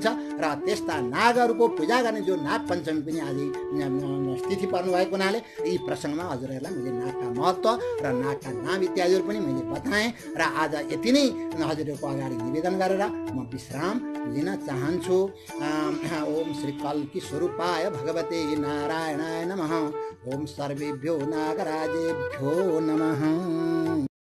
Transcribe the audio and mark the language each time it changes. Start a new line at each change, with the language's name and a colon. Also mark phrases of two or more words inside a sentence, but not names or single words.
Nepali: र त्यस्ता नागहरूको पूजा गर्ने जो नाग पञ्चमी पनि आज तिथि पर्नु भएको हुनाले यी प्रसङ्गमा हजुरहरूलाई मैले नागका महत्त्व र नागका नाम इत्यादिहरू पनि मैले बताएँ। र आज यति नै हजुरहरूको अगाडि निवेदन गरेर म विश्राम लिन चाहन्छु।
Sanskrit: ओम श्री कल्की स्वरूपाय भगवते नारायणाय नमः। ओम सर्वेभ्यो नागराजेभ्यो नमः।